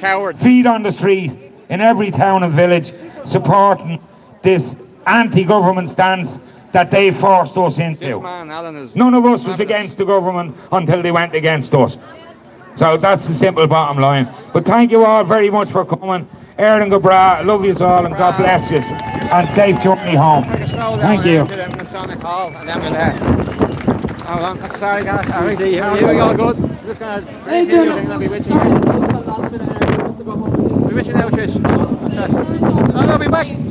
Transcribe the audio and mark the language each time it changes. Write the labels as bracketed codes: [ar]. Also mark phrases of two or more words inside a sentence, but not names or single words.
[en] Feet on the street in every town and village, supporting this anti-government stance that they forced us into. None of us was against the government until they went against us. So that's the simple bottom line. But thank you all very much for coming. [ga] Éireann go bra, [en] love you all, and God bless you, and safe journey home. Thank you. Hold on, sorry guys. Here we go, good. I'm just going to break you, and I'll be with you. Be with you now, Trish. I'll be back.